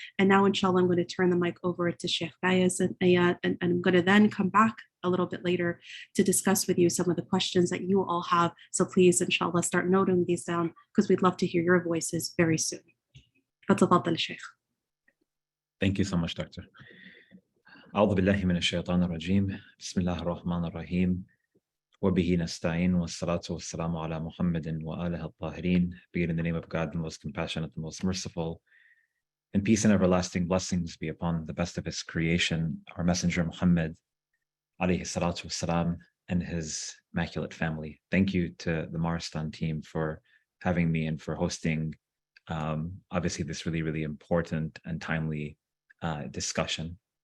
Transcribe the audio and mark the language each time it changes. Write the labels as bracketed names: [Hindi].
[English] And now, inshallah, I'm going to turn the mic over to Shaykh Faiyez, and I'm going to then come back a little bit later to discuss with you some of the questions that you all have. So please, inshallah, start noting these down, because we'd love to hear your voices very soon. Fatafadal, Shaykh. Thank you so much, Doctor. [Arabic] أعوذ بالله من الشيطان الرجيم بسم الله الرحمن الرحيم وبه نستعين والصلاة والسلام على محمد وآله الطاهرين. [English] Begin in the name of God, the most compassionate, the most merciful, and peace and everlasting blessings be upon the best of his creation, our messenger Muhammad alayhi salatu wassalam, and his immaculate family. Thank you to the Marston team for having me and for hosting obviously this really, really important and timely discussion.